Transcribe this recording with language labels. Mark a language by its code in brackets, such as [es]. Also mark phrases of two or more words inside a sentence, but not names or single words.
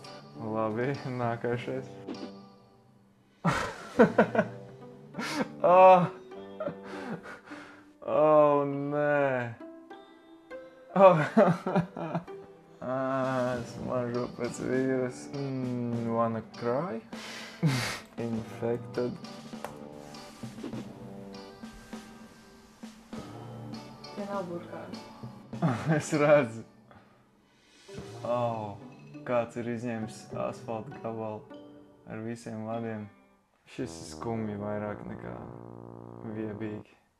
[lv] Labi, nākošais. Nē. Smaržo pēc vīrusa. [en] Wanna cry? Infected. [lv] Tie nav burkāni. Es redzu. Kāds ir izņēmis asfalta gabalu ar visiem vadiem. Šis ir skumji vairāk nekā viebīgi.